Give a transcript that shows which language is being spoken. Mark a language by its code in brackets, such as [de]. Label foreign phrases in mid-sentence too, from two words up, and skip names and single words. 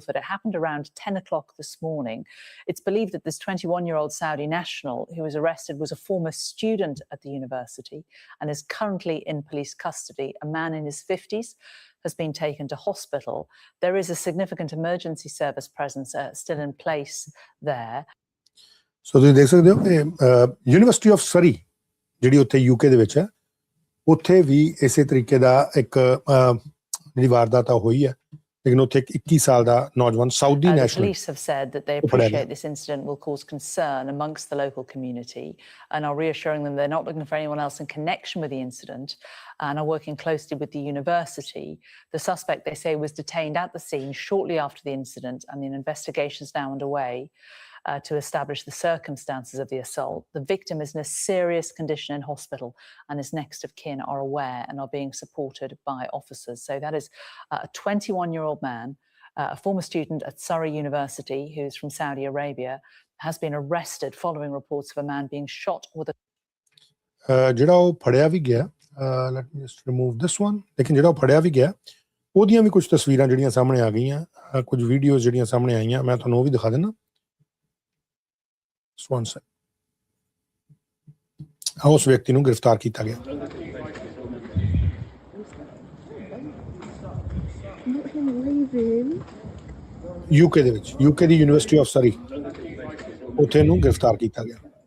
[en] It happened around 10 o'clock this morning. It's believed that this 21-year-old Saudi national who was arrested was a former student at the university and is currently in police custody. A man in his 50s has been taken to hospital. There is a significant emergency service presence still in place there. [pa] So ਤੁਸੀਂ ਦੇਖ ਸਕਦੇ ਹੋ ਕਿ ਯੂਨੀਵਰਸਿਟੀ ਆਫ ਸਰੀ ਜਿਹੜੀ ਉੱਥੇ UK ਦੇ ਵਿੱਚ ਹੈ, ਉੱਥੇ ਵੀ ਇਸੇ ਤਰੀਕੇ ਦਾ ਇੱਕ ਜਿਹੜੀ ਵਾਰਦਾਤ ਹੋਈ ਹੈ, ਲੇਕਿਨ ਉੱਥੇ ਇੱਕ 21 ਸਾਲ ਦਾ ਨੌਜਵਾਨ [en] Saudi national. Police have said that they appreciate this incident will cause concern amongst the local community and are reassuring them they're not looking for anyone else in connection with the incident and are working closely with the university. The suspect, they say, was detained at the scene shortly after the incident and an investigation is now underway to establish the circumstances of the assault. The victim is in a serious condition in hospital and his next of kin are aware and are being supported by officers. So that is a 21-year-old man, a former student at Surrey University who's from Saudi Arabia, has been arrested following reports of a man being shot with a [pa] ਜਿਹੜਾ ਉਹ ਫੜਿਆ ਵੀ ਗਿਆ, [en] let me just remove this one, [pa] ਲੇਕਿਨ ਜਿਹੜਾ ਉਹ ਫੜਿਆ ਵੀ ਗਿਆ ਉਹਦੀਆਂ ਵੀ ਕੁਝ ਤਸਵੀਰਾਂ ਜਿਹੜੀਆਂ ਸਾਹਮਣੇ ਆ ਗਈਆਂ, ਕੁਝ ਵੀਡੀਓਜ਼ ਜਿਹੜੀਆਂ ਸਾਹਮਣੇ ਆਈਆਂ, ਮੈਂ ਤੁਹਾਨੂੰ ਉਹ ਵੀ ਦਿਖਾ ਦਿੰਦਾ। ਉਸ ਵਿਅਕਤੀ ਨੂੰ ਗ੍ਰਿਫਤਾਰ ਕੀਤਾ ਗਿਆ। UK ਦੇ ਵਿੱਚ, UK ਦੀ ਯੂਨੀਵਰਸਿਟੀ ਆਫ ਸਰੀ, ਉੱਥੇ ਨੂੰ ਗ੍ਰਿਫਤਾਰ ਕੀਤਾ ਗਿਆ।